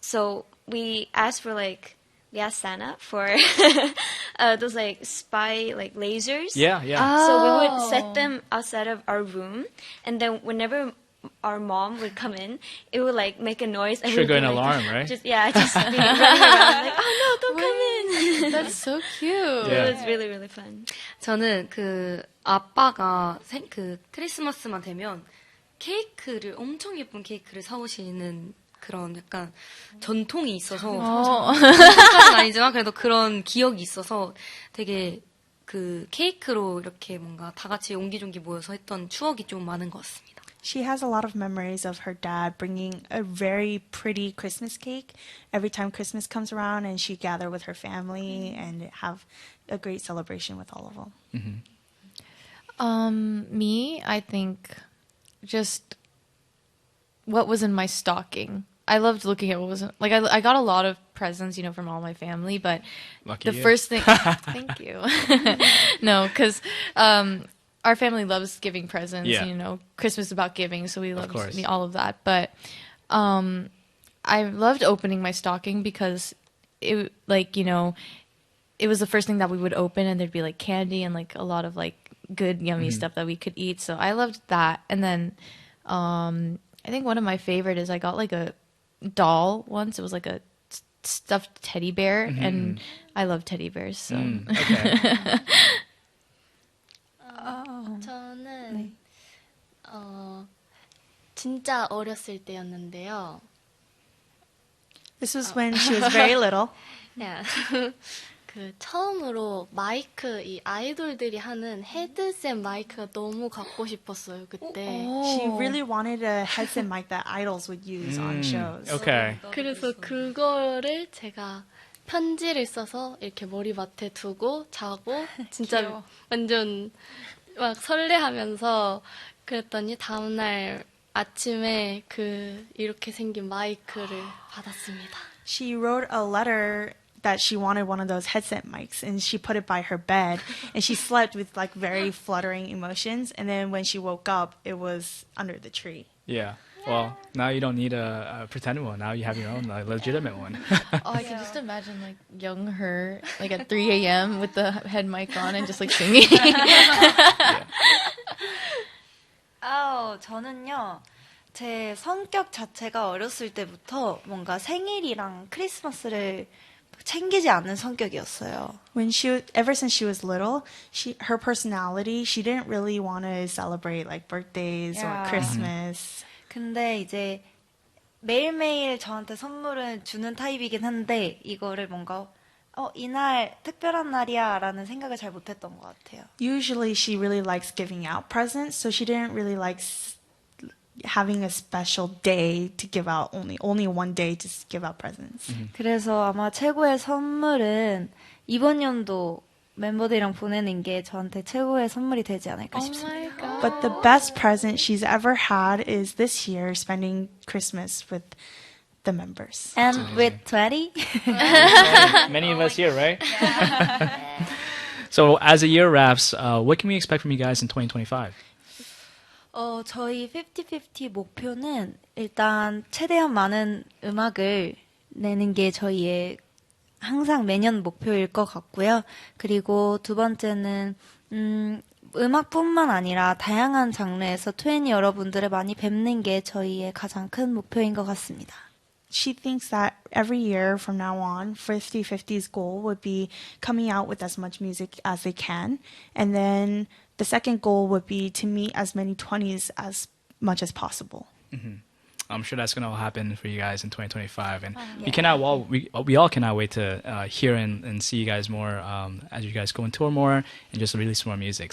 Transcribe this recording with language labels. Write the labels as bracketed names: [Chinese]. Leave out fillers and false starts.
[English] So we asked Santa for those like spy like lasers. Yeah. So we would set them outside of our room, and then whenever our mom would come in, it would like make a noise and Trigger we'd an be, like, alarm, right? Just be running around like, oh no, don't come in. That's so cute. Yeah. It was really really fun. [Korean] 저는 그 아빠가 그 크리스마스만 되면 케이크를 엄청 예쁜 케이크를 사오시는 그런 약간 전통이 있어서 전통까지는 아니지만 그래도 그런 기억이 있어서 되게 그 케이크로 이렇게 뭔가 다 같이 옹기종기 모여서 했던 추억이 좀 많은 것 같습니다. [English] She has a lot of memories of her dad bringing a very pretty Christmas cake every time Christmas comes around, and she'd gather with her family and have a great celebration with all of them. Me, I think just what was in my stocking. I loved looking at what was like. I got a lot of presents, from all my family, but Lucky the you. first thing. Thank you. No, because our family loves giving presents. Yeah. Christmas is about giving, so we love course. all of that. But I loved opening my stocking because it was the first thing that we would open, and there'd be like candy and like a lot of like good yummy stuff that we could eat. So I loved that. And then I think one of my favorite is I got like a doll once. It was like a stuffed teddy bear, and I love teddy bears. So. Okay. [Korean] 저는 진짜 어렸을 때였는데요. [English] This was when she was very little. Yeah. [Korean] 그 처음으로 마이크 이 아이돌들이 하는 헤드셋 마이크가 너무 갖고 싶었어요 그때. [English] She really wanted a headset mic that idols would use on shows. Okay. [Korean] 그래서 그거를 제가 편지를 써서 이렇게 머리맡에 두고 자고 진짜 완전 막 설레하면서 그랬더니 다음날 아침에 이렇게 생긴 마이크를 받았습니다. [English] She wrote a letter that she wanted one of those headset mics, and she put it by her bed, and she slept with like very fluttering emotions, and then when she woke up, it was under the tree. Yeah. Well, now you don't need a pretend one. Now you have your own legitimate one. I can just imagine like young her like at 3 a.m. with the head mic on and just like singing. [Korean] 저는요. 제 성격 자체가 어렸을 때부터 뭔가 생일이랑 크리스마스를 챙기지 않는 성격이었어요. [English] Ever since she was little, her personality, she didn't really want to celebrate like birthdays or Christmas. [Korean] 근데 이제 매일매일 저한테 선물을 주는 타입이긴 한데 이거를 뭔가 이날 특별한 날이야 라는 생각을 잘 못했던 것 같아요. [English] Usually she really likes giving out presents, so she didn't really like having a special day to give out, only one day to give out presents. [Korean] 그래서 아마 최고의 선물은 이번 연도 멤버들이랑 보내는 게 저한테 최고의 선물이 되지 않을까 싶습니다. [English] But the best present she's ever had is this year spending Christmas with the members. And with 20? Many of us here, right? So as the year wraps, what can we expect from you guys in 2025? [Korean] 저희 피프티피프티 목표는 일단 최대한 많은 음악을 내는 게 저희의 항상 매년 목표일 것 같고요. 그리고 두 번째는 음악뿐만 아니라 다양한 장르에서 20 여러분들을 많이 뵙는 게 저희의 가장 큰 목표인 것 같습니다. [English] She thinks that every year from now on, 50/50's goal would be coming out with as much music as they can. And then the second goal would be to meet as many 20s as much as possible. I'm sure that's going to all happen for you guys in 2025. And we all cannot wait to hear and see you guys more as you guys go and tour more and just release more music.